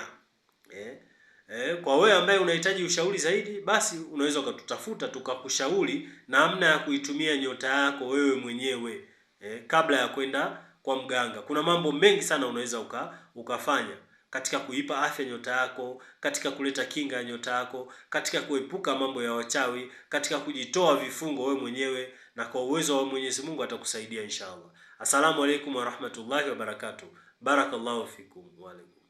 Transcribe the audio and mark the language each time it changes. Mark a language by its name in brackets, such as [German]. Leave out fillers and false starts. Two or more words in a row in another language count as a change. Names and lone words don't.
[Swahili] Kwa wewe ambaye unahitaji ushauri zaidi, basi unaweza ukatutafuta tukakushauri namna ya kuitumia nyota yako wewe mwenyewe kabla ya kwenda kwa mganga. Kuna mambo mengi sana unaweza ukafanya katika kuipa afya nyota yako, katika kuleta kinga ya nyota yako, katika kuepuka mambo ya wachawi, katika kujitoa vifungo wewe mwenyewe, na kwa uwezo wa Mwenyezi Mungu atakusaidia inshallah. [Arabic] السلام عليكم ورحمة الله وبركاته. بارك الله فيكم. وعليكم.